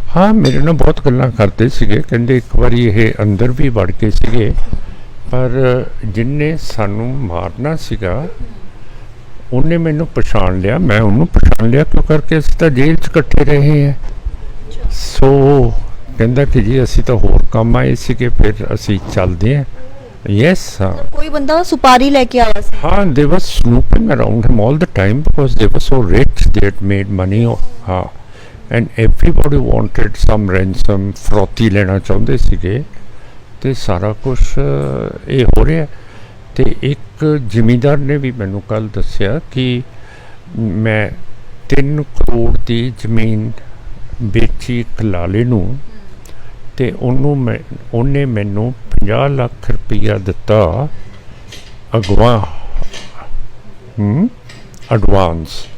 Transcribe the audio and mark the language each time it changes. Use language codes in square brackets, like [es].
[pa] ਹਾਂ, ਮੇਰੇ ਨਾਲ ਬਹੁਤ ਗੱਲਾਂ ਕਰਦੇ ਸੀਗੇ, ਕਹਿੰਦੇ ਇੱਕ ਵਾਰੀ ਇਹ ਅੰਦਰ ਵੀ ਵੜ ਕੇ ਸੀਗੇ, ਪਰ ਜਿਹਨੇ ਸਾਨੂੰ ਮਾਰਨਾ ਸੀਗਾ ਉਹਨੇ ਮੈਨੂੰ ਪਛਾਣ ਲਿਆ, ਮੈਂ ਉਹਨੂੰ ਪਛਾਣ ਲਿਆ, ਕਿਉਂ ਕਰਕੇ ਅਸੀਂ ਤਾਂ ਜੇਲ੍ਹ 'ਚ ਇਕੱਠੇ ਰਹੇ ਹਾਂ। ਸੋ ਕਹਿੰਦਾ ਕਿ ਜੀ ਅਸੀਂ ਤਾਂ ਹੋਰ ਕੰਮ ਆਏ ਸੀਗੇ, ਫਿਰ ਅਸੀਂ ਚੱਲਦੇ ਹਾਂ। [en] yes, [pa] ਕੋਈ ਬੰਦਾ ਸੁਪਾਰੀ ਲੈ ਕੇ ਆਇਆ ਸੀ? [en] ਹਾਂ, they were snooping around him all the time because they were so rich, they had made money। [pa] ਹਾਂ, [en] and everybody wanted some ransom, [pa] ਫਰੌਤੀ ਲੈਣਾ ਚਾਹੁੰਦੇ ਸੀਗੇ, ਤੇ ਸਾਰਾ ਕੁਛ ਇਹ ਹੋ ਰਿਹਾ। ਤੇ ਇੱਕ ਜ਼ਿਮੀਂਦਾਰ ਨੇ ਵੀ ਮੈਨੂੰ ਕੱਲ੍ਹ ਦੱਸਿਆ ਕਿ ਮੈਂ 3 ਕਰੋੜ ਦੀ ਜ਼ਮੀਨ ਵੇਚੀ ਇੱਕ ਲਾਲੇ ਨੂੰ, ਤੇ ਉਹਨੇ ਮੈਨੂੰ 50 ਲੱਖ ਰੁਪਈਆ ਦਿੱਤਾ ਐਡਵਾਂਸ।